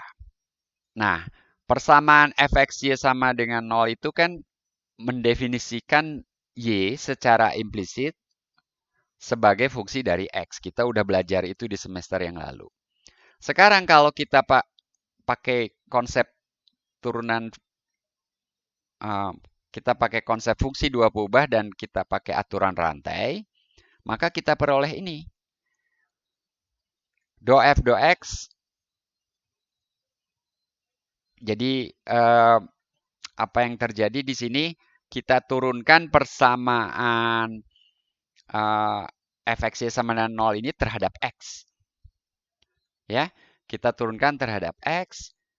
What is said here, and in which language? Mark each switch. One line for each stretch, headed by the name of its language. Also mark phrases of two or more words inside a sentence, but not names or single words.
Indonesian: Nah, persamaan fxy sama dengan 0 itu kan mendefinisikan y secara implisit sebagai fungsi dari x. Kita udah belajar itu di semester yang lalu. Sekarang kalau kita pakai konsep turunan, kita pakai konsep fungsi 2 peubah dan kita pakai aturan rantai, maka kita peroleh ini. Do f do x. Jadi apa yang terjadi di sini? Kita turunkan persamaan fxy sama dengan 0 ini terhadap x. Ya, kita turunkan terhadap x.